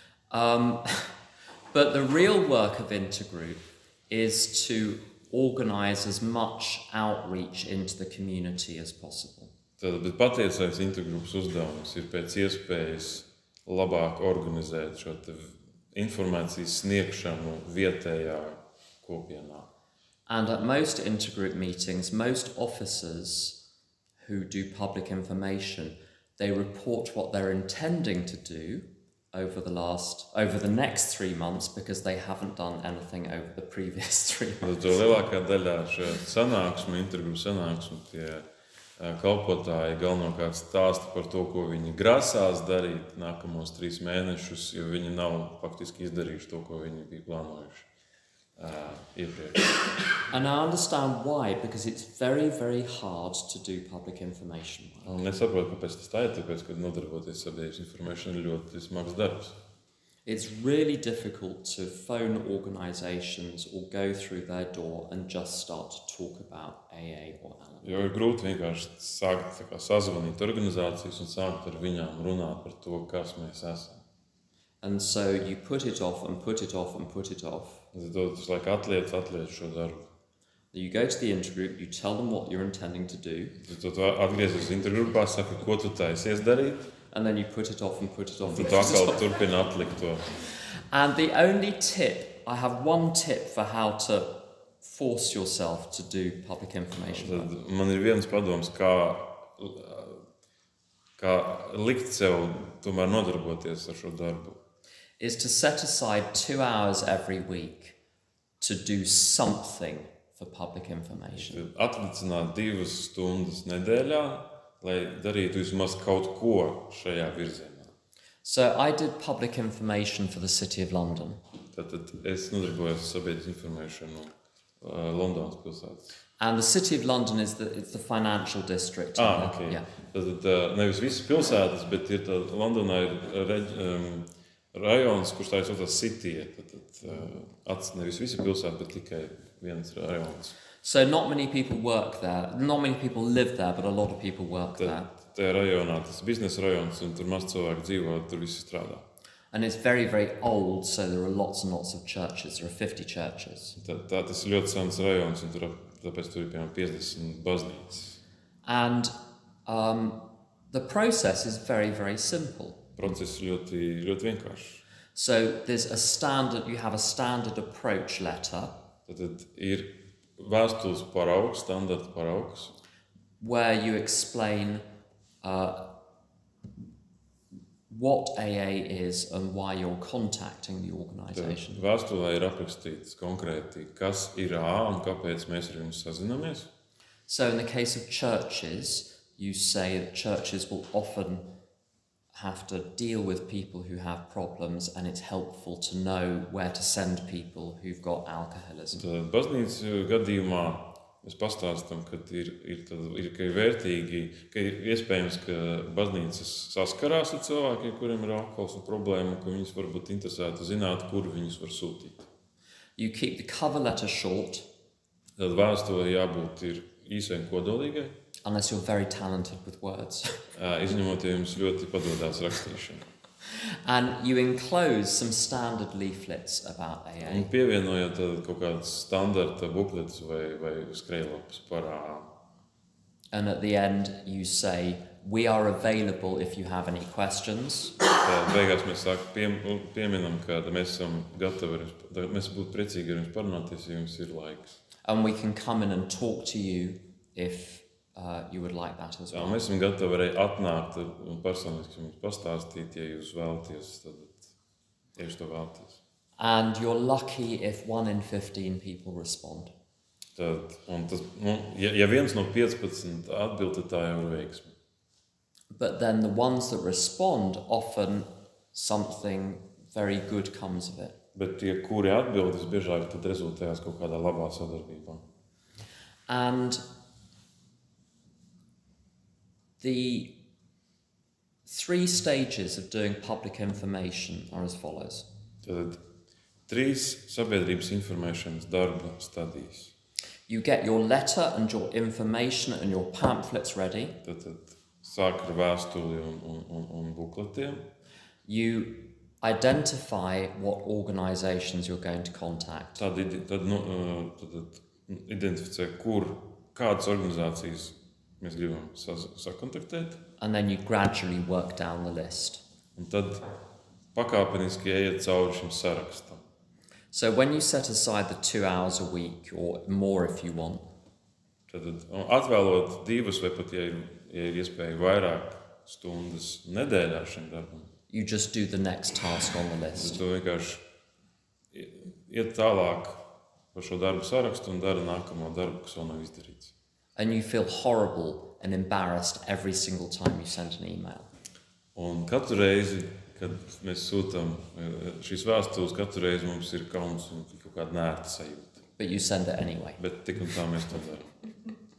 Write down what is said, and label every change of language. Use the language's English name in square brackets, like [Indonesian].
[English] But the real work of Intergroup is to organise as much outreach into the community as possible. [Latvian] Bet patiesais intergrupas uzdevums ir pēc iespējas labāk organizēt šo informācijas sniegšanu vietējā kopienā. [English] And at most intergroup meetings, most officers who do public information, they report what they're intending to do over the next 3 months because they haven't done anything over the previous 3 months. [Latvian] To lielākā daļā šo sanāksmu, intergrupu sanāksmu, tie kalpotāji galvenokārt stāsta par to, ko viņi grasās darīt nākamos 3 mēnešus, jo viņi nav faktiski izdarījuši to, ko viņi bija plānojuši iepriekš. [English] And I understand why, because it's very, very hard to do public information. [Latvian] Un es saprotu, kāpēc tas tā ir, tāpēc, ka nodarboties sabiedrības informēšanu ir ļoti smags darbs. [English] It's really difficult to phone organisations or go through their door and just start to talk about AA or Al-Anon. [Latvian] Jo ir grūti vienkārši sākt sazvanīt organizācijas un sākt ar viņām runāt par to, kas mēs esam. [English] And so you put it off and put it off and put it off. [Latvian] Tas laik atliec šo darbu. [English] You go to the intergroup, you tell them what you're intending to do. [Latvian] Tu atgriezies intergrupā, saka, ko tu taisies darīt. [English] And then you put it off and put it off. [Latvian] Tu atkal turpini atlikt to. [English] And the only tip, I have one tip for how to force yourself to do public information. [Latvian] Tad man ir viens padoms, kā likt sev tomēr nodarboties ar šo darbu. [English] Is to set aside 2 hours every week to do something for public information. [Latvian] Atlicināt 2 stundas nedēļā, lai darītu vismaz kaut ko šajā virzienā. [English] So I did public information for the City of London. [Latvian] Tātad es nodarbojos ar sabiedrības informēšanu Londonas pilsētas. [English] And the City of London is the financial district. Okay. Yeah. [Latvian] Tātad nevis visas pilsētas, bet ir Londonā ir rajons, kurš tā ir saucās City. Tātad nevis visi pilsēta, bet tikai viens rajons. [English] So not many people work there. Not many people live there, but a lot of people work there. [Latvian] Tajā rajonā tas biznesa rajons, un tur maz cilvēku dzīvo, tur visi strādā. [English] And it's very, very old, so there are lots and lots of churches. There are 50 churches. [Latvian] Tas ir ļoti sens rajons, un tāpēc tur ir piemēram 50 baznīcas. [English] And the process is very, very simple. [Latvian] Process ļoti, ļoti vienkāršs. [English] So you have a standard approach letter. [Latvian] Tad ir vēstules paraugs, standarta paraugs. [English] Where you explain what AA is and why you're contacting the organisation. [Latvian] Vēstulē ir aprakstīts konkrēti, kas ir AA un kāpēc mēs ar jums sazinamies. [English] So in the case of churches, you say that churches will often have to deal with people who have problems, and it's helpful to know where to send people who've got alcoholism. [Latvian] Tad baznīcas gadījumā mēs pastāstam, ka ir vērtīgi, ka ir iespējams, ka baznīcas saskarās ar cilvēkiem, kuriem ir alkohols un problēma, ka viņus varbūt interesētu zināt, kur viņus var sūtīt. [English] You keep the cover letter short. [Latvian] Tad vēstulē jābūt ir īsai un kodolīgai, [English] unless you're very talented with words. [Latvian] izņemot, ja jums ļoti padodas rakstīšana. [English] And you enclose some standard leaflets about AA. [Latvian] Un pievienojot tad kaut kādas standarta bukletes vai skrejlapas par AA. [English] And at the end you say, we are available if you have any questions. [Latvian] Tad beigās mēs pieminam, ka mēs esam gatavi, mēs būtu priecīgi ar jums parunāties, ja jums ir laiks. [English] And we can come in and talk to you if you would like that as Jā, well. [Latvian] mēs esam gatavi arī atnākt un personiski jums pastāstīt, ja jūs vēlaties, tad, ja jūs to vēlaties. [English] And you're lucky if 1 in 15 people respond. [Latvian] Tad, un tas, ja viens no 15 atbild, tad tā jau ir veiksme. [English] But then the ones that respond, often something very good comes of it. [Latvian] Bet tie, kuri atbild, visbiežāk tad rezultējās kaut kādā labā sadarbībā. [English] And the 3 stages of doing public information are as follows. [Latvian] Tad 3 sabiedrības informēšanas darba stadijas. [English] You get your letter and your information and your pamphlets ready. [Latvian] Tad sāk ar vēstuli un bukletiem. [English] You identify what organisations you're going to contact. [Latvian] Tad identificē, kādas organizācijas mēs gribam sakontaktēt. [English] And then you gradually work down the list. [Latvian] Un tad pakāpeniski ejiet cauri šim sarakstam. [English] So when you set aside the 2 hours a week, or more if you want, [Latvian] Tad atvēlot 2 vai pat, ja ir iespēja vairāk stundas nedēļā šim darbam, [English] you just do the next task on the list. [Latvian] tad tu vienkārši iet tālāk par šo darbu sarakstu un dara nākamo darbu, kas vēl nav izdarīts. [English] And you feel horrible and embarrassed every single time you send an email. [Latvian] Un katru reizi, kad mēs sūtam šīs vēstules, katru reizi mums ir kauns un kaut kāda nērta sajūta. [English] But you send it anyway. [Latvian] Bet tik un tā mēs to darām.